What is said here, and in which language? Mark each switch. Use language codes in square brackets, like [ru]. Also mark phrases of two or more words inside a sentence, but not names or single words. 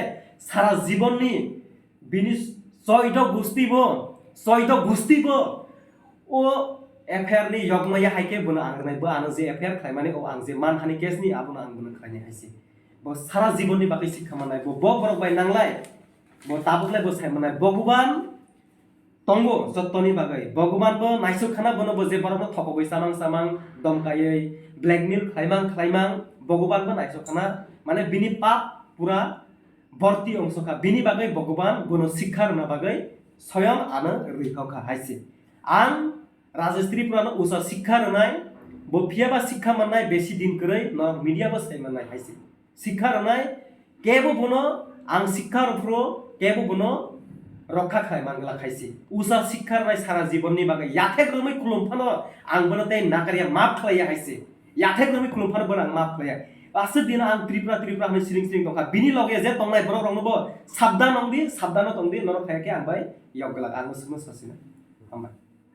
[trp] सारा जीवननि बिनि सयद गुस्तिबो ओ FIR नि यगमया हाइके बन आं रनाय बो आनो जे FIR खायमाने ओ आं जे मानहानि केसनि आबोनो आं बन खायने हायसे बो सारा जीवननि बागै सिखामानाय बो बरक बाय नांलाय बो ताबुकलाय बो सायमानाय भगवान तंगो जत्तनि बागै भगवान बो नाइसु खाना बनो बो जे बरक थकगै सामां दमकायै ब्लैकमेल खायमां भगवान बो नाइसु खाना माने बिनि पाप पूरा भर्ती अंशका बिनि बागै भगवान बनो शिक्षा रना बागै स्वयं आनो रैखाखा हायसे आं राजस्त्रीफोरानो उसा शिक्षा रनाय बो फियाबा शिक्षा मोननाय बेसि दिन करै न मीडिया बो साय मोननाय हायसे शिक्षा रनाय केबो बनो आं शिक्षा रफ्रो केबो बनो रक्षा खाय मांगला खायसे उसा शिक्षा रनाय सारा जीवननि बागै याथे ग्रमै खुलुमफानो आं बनो ते नाकारिया माफ खालाया हायसे याथे ग्रमै खुलुमफानो बनो आं माफ खालाया आसो दिन आं त्रिपुरा होनो सिरिं दंखा बिनि लगे जे तंनाय बरक रंनोबो साबधान तंदि नर खायाके आं बाय याव गला आं मोसो सासिना हामबाय।